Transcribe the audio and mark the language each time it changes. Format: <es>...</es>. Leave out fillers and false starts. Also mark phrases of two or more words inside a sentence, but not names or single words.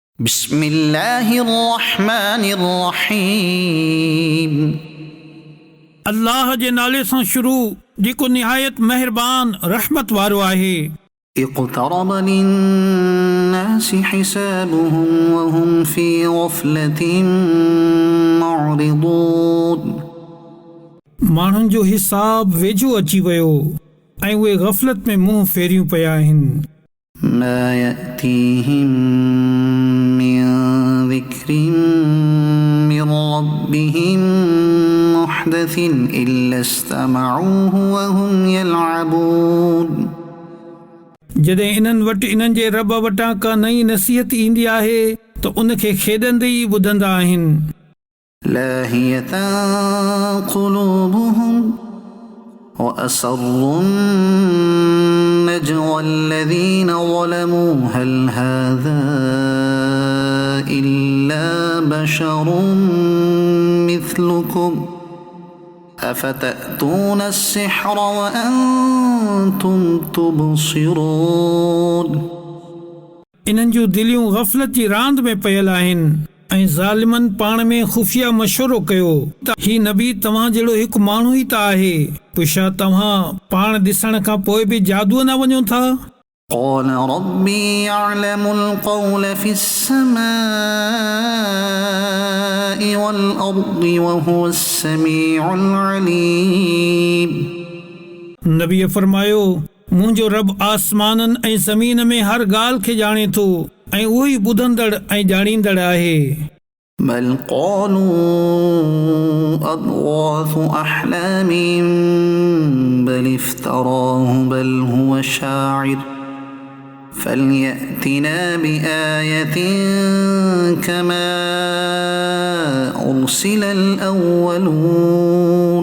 <ar>बिस्मिल्लाहिर्रहमानिर्रहीम।</ar> <sd>अल्लाह जे नाले सां शुरू जेको निहायत मेहरबान रहमत वारो आहे।</sd> <ar>اقترب للناس حسابهم وهم في غفلة معرضون.</ar> <sd>माण्हुनि जो हिसाब वेझो अची वियो ऐं उहे गफ़लत में मुंहुं फेरियूं पिया आहिनि।</sd> <ar>ما يأتيهم من ذكر من ربهم محدث إلا استمعوه وهم يلعبون.</ar> <sd>जॾहिं इन्हनि वटि इन्हनि जे रब वटां का नई नसीहत ईंदी आहे त उनखे खेॾंदे ई ॿुधंदा आहिनि।</sd> <ar>لاهية قلوبهم وأسروا النجوى الذين ظلموا هل هذا إلا بشر مثلكم أفتأتون السحر وأنتم تبصرون.</ar> <sd>इन्हनि जूं दिलियूं गफ़लत जी रांदि में पयल आहिनि ऐं ज़ालिमनि पाण में खुफ़िया मशवरो कयो त ही नबी तव्हां जहिड़ो हिकु माण्हू ई त आहे, पोइ छा तव्हां पाण ॾिसण खां पोइ बि जादूअ न वञो था?</sd> <ar>قال ربي يعلم القول في السماء والأرض وهو السميع العليم.</ar> <sd>नबी फरमायो, मुंहिंजो रब आसमाननि ऐं ज़मीन में हर ॻाल्हि खे ॼाणे थो ऐं उहो ई ॿुधंदड़ ऐं ॼाणींदड़ आहे।</sd> <ar>بل قالوا أضغاث أحلام بل افتراه بل هو شاعر فليأتنا بآية كما أرسل الأولون.</ar>